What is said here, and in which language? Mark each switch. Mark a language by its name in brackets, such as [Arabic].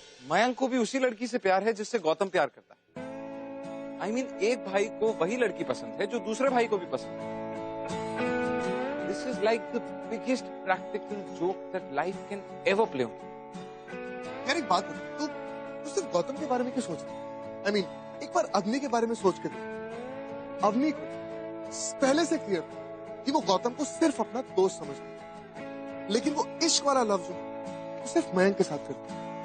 [Hindi] मयंक को भी उसी लड़की से प्यार है जिससे गौतम प्यार करता है। [English] I mean, [Hindi] एक भाई को वही लड़की पसंद है जो दूसरे भाई को भी पसंद है। [English] This is like the biggest practical joke that life can ever play on. [Hindi] यार एक बात बता, तू सिर्फ गौतम के बारे में क्यों सोच रहा है? [English] I mean, [Hindi] एक बार अवनी के बारे में सोच के देख। अवनी को पहले से क्लियर था कि वो गौतम को सिर्फ अपना दोस्त समझती है, लेकिन वो इश्क वाला लव जो वो सिर्फ मयंक के साथ करती है।